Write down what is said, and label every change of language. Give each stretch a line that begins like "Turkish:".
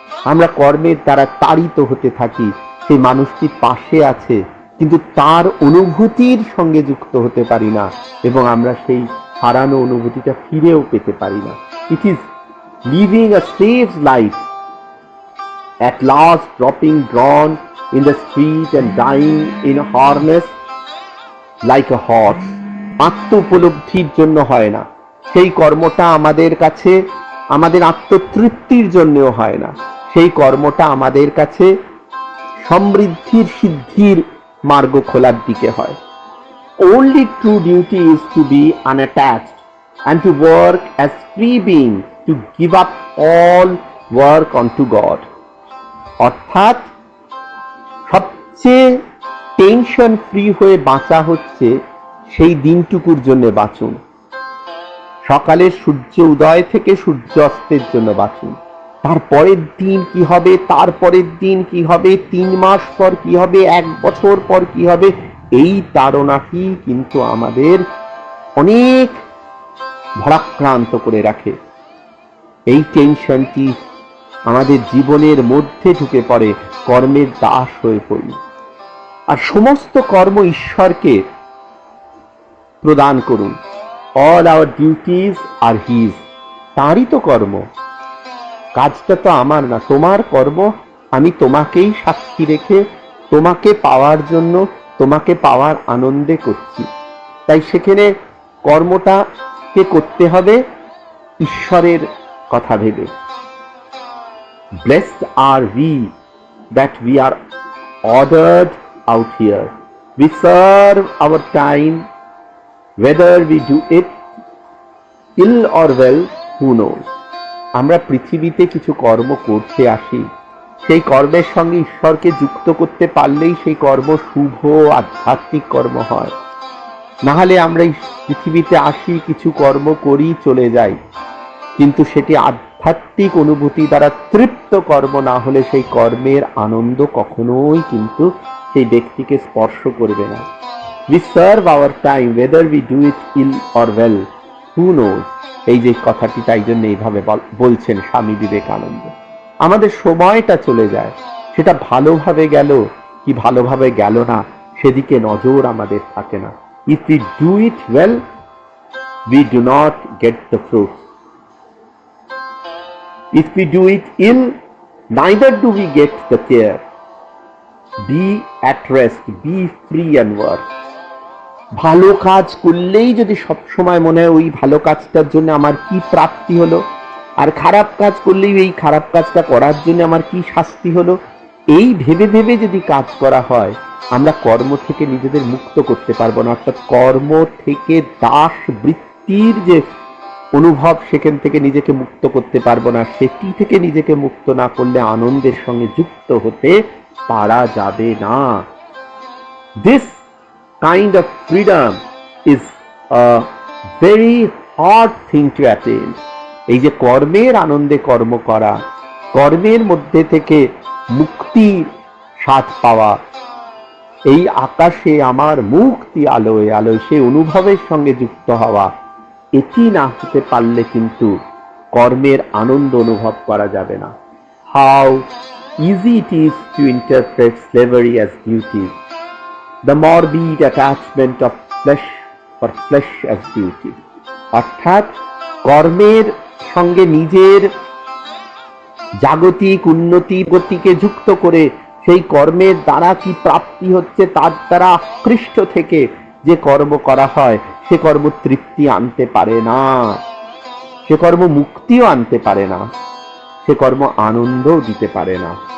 Bangla: আমরা কর্মের দ্বারা তাড়িত হতে থাকি, সেই মানুষটির পাশে আছে কিন্তু তার অনুভূতির সঙ্গে যুক্ত হতে পারি না, এবং আমরা সেই হারানো অনুভূতিটা ফিরেও পেতে পারি না।
English: It is living a safe life, at last dropping drawn in the street and dying in a harness like a horse.
Bangla: আত্ম উপলব্ধির জন্য হয় না, সেই কর্মটা আমাদের কাছে আমাদের আত্মতৃপ্তির জন্যও হয় না, সেই কর্মটা আমাদের কাছে সমৃদ্ধির সিদ্ধির মার্গ খোলার দিকে হয়।
English: Only true duty is to be unattached and to work as free being, to give up all work unto God.
Bangla: অর্থাৎ সবচেয়ে টেনশন ফ্রি হয়ে বাঁচা হচ্ছে সেই দিনটুকুর জন্য বাঁচুন, সকালের সূর্য উদয় থেকে সূর্য অস্তের জন্য বাঁচুন। তারপরের দিন কি হবে, তারপরের দিন কি হবে, 3 মাস পর কি হবে, 1 বছর পর কি হবে, এই তাড়নাটি কিন্তু আমাদের অনেক ভারাক্রান্ত করে রাখে। এই টেনশনটি আমাদের জীবনের মধ্যে ঢুকে পড়ে, কর্মের দাস হয়ে পড়ি। আর সমস্ত কর্ম ঈশ্বরকে প্রদান করুন।
English: all our duties are his,
Bangla: তারই তো কর্ম, কাজটা তো আমার না, তোমার কর্ম। আমি তোমাকেই সাক্ষী রেখে তোমাকে পাওয়ার জন্য, তোমাকে পাওয়ার আনন্দে করছি। তাই সেখানে কর্মটাকে করতে হবে ঈশ্বরের কথা ভেবে।
English: Blessed are we that we are ordered out here. We serve our time, whether we do it ill or well, who knows.
Bangla: আমরা পৃথিবীতে কিছু কর্ম করতে আসি, সেই কর্মের সঙ্গে ঈশ্বরকে যুক্ত করতে পারলেই সেই কর্ম শুভ আধ্যাত্মিক কর্ম হয়। না হলে আমরা পৃথিবীতে আসি, কিছু কর্ম করি, চলে যাই, কিন্তু সেটি আধ্যাত্মিক অনুভূতি দ্বারা তৃপ্ত কর্ম না হলে সেই কর্মের আনন্দ কখনোই কিন্তু সেই ব্যক্তিকে স্পর্শ করবে না।
English: We serve our time, whether we do it ill or well, who knows.
Bangla: এই যে কথাটি তাই জন্য এইভাবে বলছেন স্বামী বিবেকানন্দ। আমাদের সময়টা চলে যায়, সেটা ভালোভাবে গেল কি ভালোভাবে গেল না সেদিকে নজর আমাদের থাকে না।
English: If we do it well, we do not get the fruits. If we do it ill, neither do we get the care. Be at rest, be free and work.
Bangla: ভালো কাজ করলেই যদি সবসময় মনে হয় ওই ভালো কাজটার জন্য আমার কি প্রাপ্তি হলো, আর খারাপ কাজ করলেই এই খারাপ কাজটা করার জন্য আমার কি শাস্তি হলো, এই ভেবে ভেবে যদি কাজ করা হয়, আমরা কর্ম থেকে নিজেদের মুক্ত করতে পারবো না। অর্থাৎ কর্ম থেকে দাস বৃত্তির যে অনুভব, সেখান থেকে নিজেকে মুক্ত করতে পারবো না। সেটি থেকে নিজেকে মুক্ত না করলে আনন্দের সঙ্গে যুক্ত হতে পারা যাবে না।
English: This kind of freedom is a very hard thing to attain.
Bangla: এই যে কর্মের আনন্দে কর্ম করা, কর্মের মধ্যে থেকে মুক্তির স্বাদ পাওয়া, এই আকাশে আমার মুক্তি আলোয় আলোয় সেই অনুভবের সঙ্গে যুক্ত হওয়া, এটি না হতে পারলে কিন্তু কর্মের আনন্দ অনুভব করা যাবে না।
English: How easy it is to interpret slavery as duty, the morbid attachment of flesh for flesh as duty.
Bangla: অর্থাৎ কর্মের সঙ্গে নিজের জাগতিক উন্নতি গতিকে যুক্ত করে সেই কর্মের দ্বারা কি প্রাপ্তি হচ্ছে তার দ্বারা আকৃষ্ট থেকে যে কর্ম করা হয় সে কর্ম তৃপ্তি আনতে পারে না, সে কর্ম মুক্তিও আনতে পারে না, সে কর্ম আনন্দও দিতে পারে না।